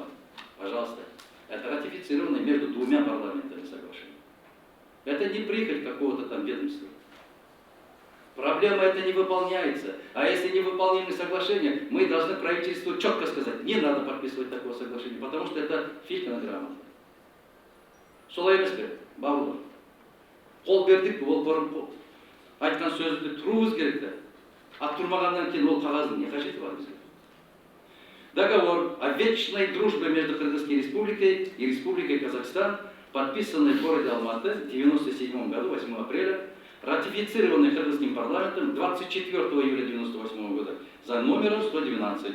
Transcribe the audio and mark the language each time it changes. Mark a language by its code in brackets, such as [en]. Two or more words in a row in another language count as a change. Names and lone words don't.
[ru] Пожалуйста. Это ратифицированное между двумя парламентами соглашение. Это не прихоть какого-то там ведомства. Проблема это не выполняется. А если не выполнимы соглашения, мы должны правительству четко сказать, не надо подписывать такого соглашения, потому что это Филькина грамота. [kk] Солай емес пе, бауырлар. Қол бердік, ол бұрын айтқан сөзді тұруымыз керек те. А тұрмағаннан кейін ол қағаздың не қажеті бар бізге? [ru] Договор о вечной дружбе между Кыргызской Республикой и Республикой Казахстан, подписанный в городе Алматы в 1997 году, 8 апреля, ратифицированный Кыргызским парламентом 24 июля 1998 года за номером 112.